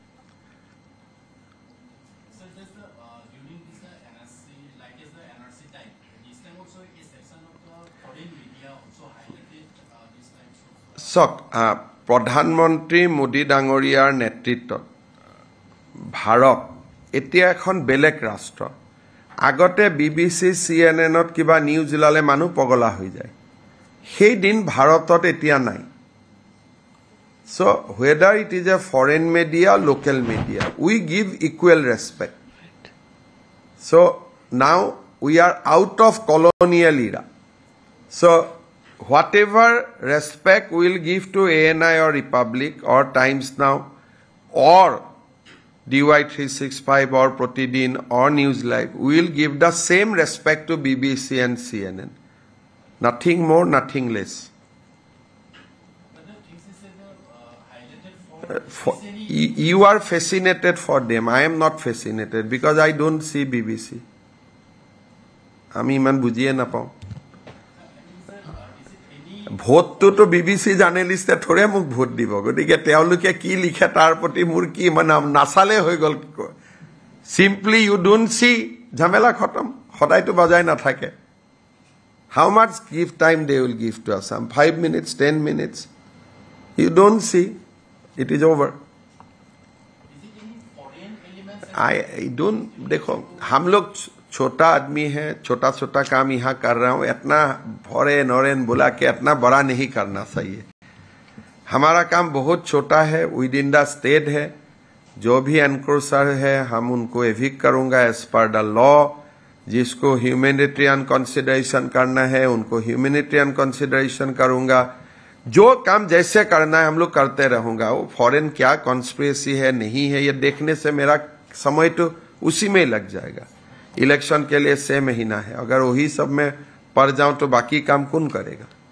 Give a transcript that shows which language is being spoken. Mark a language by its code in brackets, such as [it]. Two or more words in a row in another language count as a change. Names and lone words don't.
[as] চক প্ৰধানমন্ত্ৰী মোদী ডাঙৰীয়াৰ নেতৃত্বত ভাৰত এতিয়া এখন বেলেগ ৰাষ্ট্ৰ আগতে বিবিসি সিএনএনত কিবা নিউজ ওলালে মানুহ পগলা হৈ যায় সেই দিন ভাৰতত এতিয়া নাই [en] so whether it is a foreign media local media we give equal respect so now we are out of colonial era so whatever respect we will give to ANI or Republic or Times Now or DY365 or Pratidin or News Live, we will give the same respect to BBC and CNN. Nothing more, nothing less. You are fascinated for them. I am not fascinated because I don't see BBC. [as] আমি ইমান বুজিয়ে নাপাওঁ ভোটটোতো বিবিসি জাৰ্নেলিষ্টে থৰে মোক ভোট দিব গতিকে তেওঁলোকে কি লিখে তাৰ প্ৰতি মোৰ কি মানে নাচালে হৈ গল [en] simply you don't see [as] ঝামেলা খতম সদায়তো বজাই নাথাকে [en] how much give time they will give to us 5 minutes 10 minutes you don't see it is over I don't [hi] देखो हम लोग छोटा आदमी है छोटा छोटा काम यहाँ कर रहा हूँ इतना फॉरेन बुला के इतना बड़ा नहीं करना चाहिए हमारा काम बहुत छोटा है [en] within the state [hi] है जो भी एनक्रोचर है हम उनको एविक्ट करूंगा [en] as per the law [hi] जिसको [en] humanitarian consideration [hi] करना है उनको [en] humanitarian consideration [hi] करूंगा जो काम जैसे करना है हम लोग करते रहूंगा वो फॉरेन क्या कॉन्स्पिरेसी है नहीं है ये देखने से मेरा समय तो उसी में लग जाएगा इलेक्शन के लिए 6 महीना है अगर वही सब में पड़ जाऊं तो बाकी काम कौन करेगा